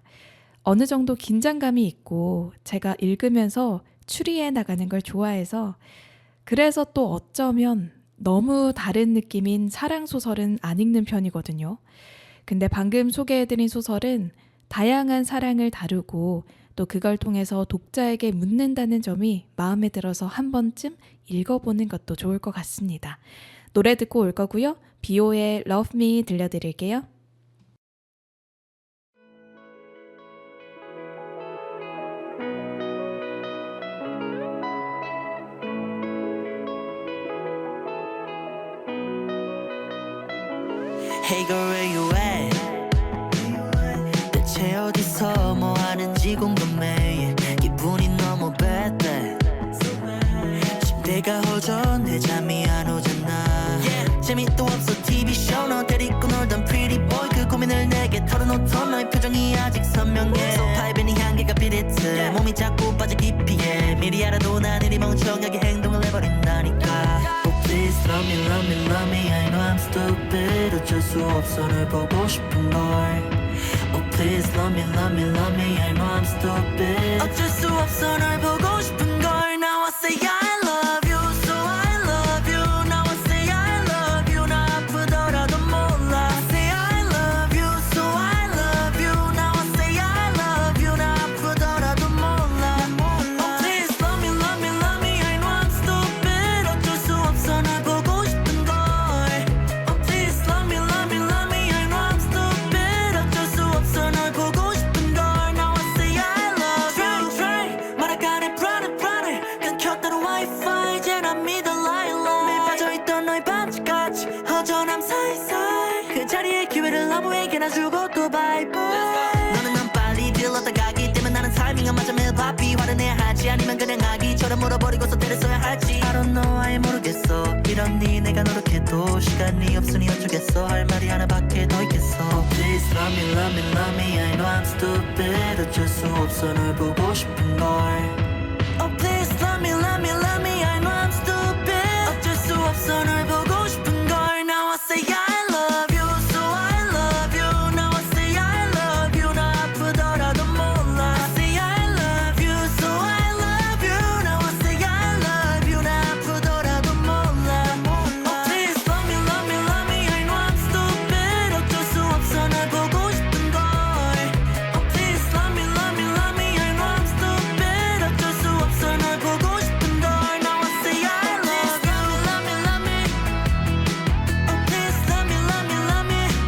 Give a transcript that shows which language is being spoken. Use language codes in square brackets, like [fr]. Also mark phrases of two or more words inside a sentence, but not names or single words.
[ko] 어느 정도 긴장감이 있고 제가 읽으면서 추리해 나가는 걸 좋아해서, 그래서 또 어쩌면 너무 다른 느낌인 사랑 소설은 안 읽는 편이거든요. 근데 방금 소개해드린 소설은 다양한 사랑을 다루고 또 그걸 통해서 독자에게 묻는다는 점이 마음에 들어서 한 번쯤 읽어보는 것도 좋을 것 같습니다. 노래 듣고 올 거고요. 비오의 Love Me 들려드릴게요. [en] Hey girl, where you at? [ko] 대체 어디서 뭐 하는지 궁금해. 기분이 너무 [en] bad day. [ko] 침대가 허전해 잠이 안 오잖아. 재미도 없어 [en] TV show [ko] 너 데리고 놀던 [en] pretty boy [ko] 그 고민을 내게 털어놓던 너의 표정이 아직 선명해. 소파에 밴이 향기가 비릿해. 몸이 자꾸 빠져 깊이에. 미리 알아도 난 이리 멍청하게 행동을 해버린다니까. [en] Oh please love me love me love me I know I'm stupid [ko] 어쩔 수 없어 널 보고 싶은 걸. [en] Oh please love me love me love me I know I'm stupid [ko] 어쩔 수 없어 널 보고 싶은 걸. [en] Now I say I love you so I love you. Now I say I love you [ko] 나 아프더라도 몰라. [en] I say I love you so I love you. Now I say I love you [ko] 나 아프더라도 몰라. [en] Oh please love me love me love me I know I'm stupid [ko] 어쩔 수 없어 널 보고 싶은 걸. [en] Oh please love me love me love me I know I'm stupid [ko] 어쩔 수 없어 널 보고 싶은 걸. [en] Now I say I love you. Try 말아가네 brother brother 끊겼다는 wifi [ko] 이제 난 믿어 [en] lie lie. [ko] 매일 빠져있던 너의 반지까지 허전함 사이사이 그 자리에 기회를 아무에게나 주고 또 [en] bye bye. [ko] 너는 난 빨리 들렀다 가기 때문에 나는 타이밍 안 맞아 매일 바삐. 화를 내야 할지 아니면 그냥 아기처럼 물어버리고서 때렸어야 할지 [en] I don't know [ko] 아예 모르겠어. 이러니 내가 노력해도 시간이 없으니 어쩌겠어. 할 말이 하나밖에 더 있겠어. [en] Oh please love me love me love me I know I'm stupid [ko] 어쩔 수 없어 널 보고 싶은 걸. [en] Oh please love me love me love me I know I'm stupid [ko] 어쩔 수 없어 널 보고 싶은 걸. [en] Now I say I love you so I love you. Now I say I love you [ko] 나 아프더라도 몰라. [en] I say I love you so I love you. Now I say I love you [ko] 나 아프더라도 몰라. [en] Oh please love me love me love me I know I'm stupid [ko] 어쩔 수 없어 널 보고 싶은 걸. [en] Oh please love me love me love me I know I'm stupid [ko] 어쩔 수 없어 널 보고 싶은 걸. [en] Now I say I love you love me love me. Oh please love me love me love me.